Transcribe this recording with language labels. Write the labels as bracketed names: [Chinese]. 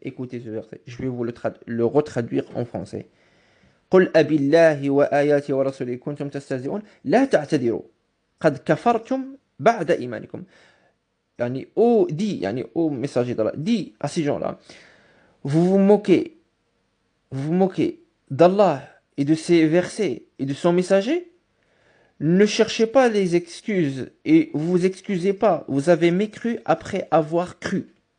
[French] Écoutez ce verset, je vais vous le retraduire en français. [Arabic] قل أبي الله وآياته ورسوله كنتم تستهزئون لا تعتذروا قد كفرتم بعد إيمانكم. [French] Yani, ô messager d'Allah, dis à ces gens-là, vous vous moquez d'Allah et de ses versets et de son messager, ne cherchez pas les excuses et vous vous excusez pas, vous avez mécru après avoir cru.